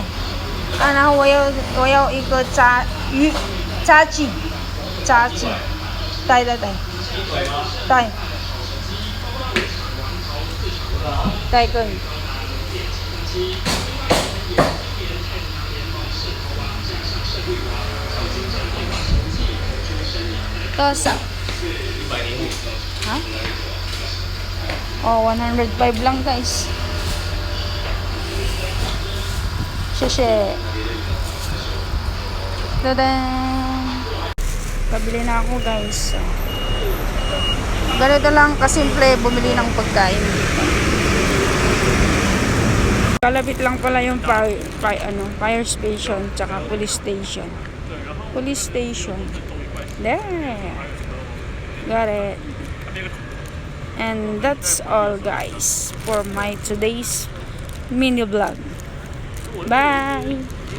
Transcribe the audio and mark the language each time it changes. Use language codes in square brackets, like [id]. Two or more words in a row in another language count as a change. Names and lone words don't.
[zh] 然后我要一个炸鸡，对，可以。多少？ [tl] 哦，105 lang guys. 谢谢。Pabili na ako guys. Ganito lang kasimple bumili ng pagkain dito. Kalapit lang pala yung fire station tsaka police station. [en] There. Got it. And that's all guys for my today's mini vlog. Bye!